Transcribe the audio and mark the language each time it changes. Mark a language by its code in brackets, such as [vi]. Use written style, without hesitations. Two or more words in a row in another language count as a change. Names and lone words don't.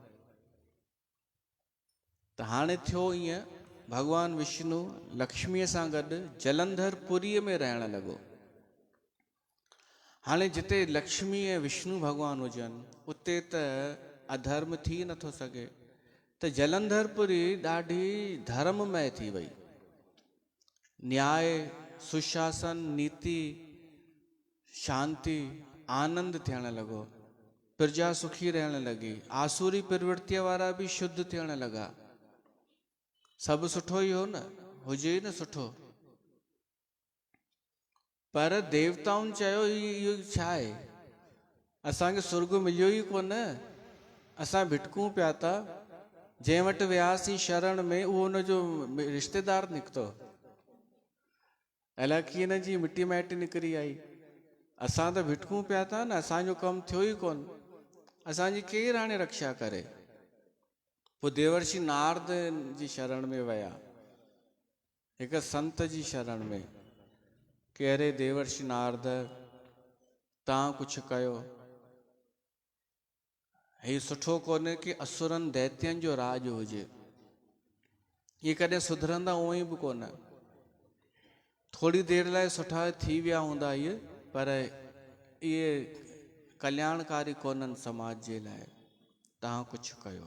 [sd] त हाणे थियो ईअं, भॻवानु विष्णु लक्ष्मीअ सां गॾु जलंधरपुरीअ में रहणु लॻो। हाणे जिते लक्ष्मी ऐं विष्णु भॻवानु हुजनि उते त अधर्म थी नथो सघे, त जलंधरपुरी ॾाढी धर्ममय थी वई। न्याय, सुशासन, नीति, शांति, आनंद थियण लॻो, प्रजा सुखी रहण लॻी, आसुरी प्रवृत्तिअ वारा बि शुद्ध थियण लॻा। सभु सुठो ई हो न, हुजे न सुठो। पर देवताउनि चयो इहो छा आहे, असांखे सुर्ग मिलियो ई कोन, असां भिटकूं पिया था। जंहिं वटि वियासीं शरण में उहो हुनजो रिश्तेदार निकितो, अलाए कीअं न जी मिटी माइटी निकिरी आई। असां त भिटकूं पिया था न, असांजो कमु थियो ई कोन, असांजी केरु हाणे रक्षा करे? पोइ देवर्षि नारद जी शरण में विया, हिकु संत जी शरण में, कि अरे देवर्षि नारद तव्हां कुझु कयो, हीउ सुठो कोन्हे कि असुरनि दैत्यनि जो राज हुजे, इहे कॾहिं सुधरंदा उहो ई बि कोन। थोरी देरि लाइ सुठा थी विया हूंदा इहे, पर इहे कल्याणकारी कोन्हनि समाज जे लाइ, तव्हां कुझु कयो।